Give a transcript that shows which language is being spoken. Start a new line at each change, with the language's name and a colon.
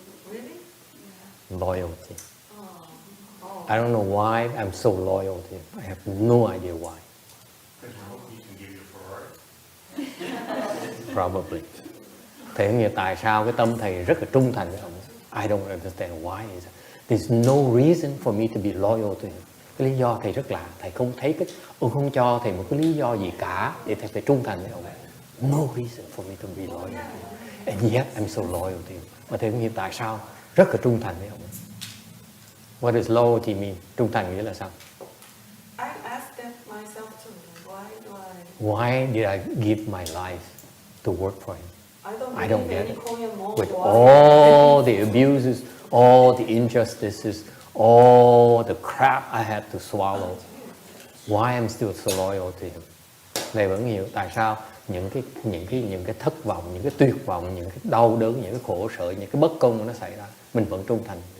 English: Really? Loyalty. Oh. I don't know why I'm so loyal to him. I have no idea why. Because you hope he can give you a Ferrari. Probably.
Vietnamese: Thế nghĩa tại sao cái tâm thầy rất là trung thành với ông?
English: I don't understand why. There's no reason for me to be loyal to him.
Vietnamese: Cái lý do thầy rất lạ. Thầy không thấy ông không cho thầy một cái lý do gì cả để thầy phải trung thành với ông.
English: No reason for me to be loyal to him. And yet I'm so loyal to him.
Vietnamese: Mà thầy không hiểu tại sao rất là trung thành với ông.
English: What does loyalty mean?
Vietnamese: Trung thành nghĩa là sao?
English: I asked that myself too. Why did I give my life to work for him? I don't get it. With all the abuses, all the injustices, all the crap I had to swallow, why I'm still so loyal to him?
Vietnamese: Thầy vẫn hiểu tại sao những cái thất vọng, những cái tuyệt vọng, những cái đau đớn, những cái khổ sở, những cái bất công nó xảy ra, mình vẫn trung thành.